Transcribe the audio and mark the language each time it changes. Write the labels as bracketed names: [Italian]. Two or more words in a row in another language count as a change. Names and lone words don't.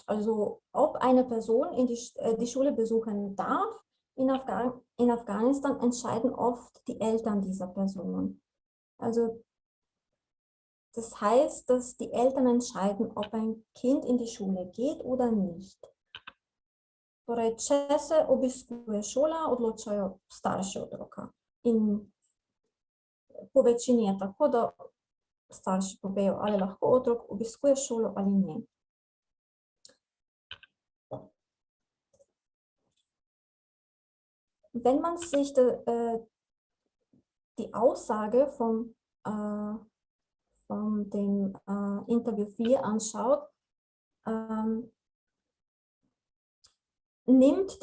[German] Also ob eine Person die Schule besuchen darf, in Afghanistan entscheiden oft die Eltern dieser Person. Also das heißt, dass die Eltern entscheiden, ob ein Kind in die Schule geht oder nicht. [Slovenian] Torej, če se obiskuje šola, odločajo starši otroka. In po večini je tako, da starši povejo, ali lahko otrok obiskuje šolo ali ne. [German] Wenn man sich die Aussage von dem Interview 4 anschaut, nimmt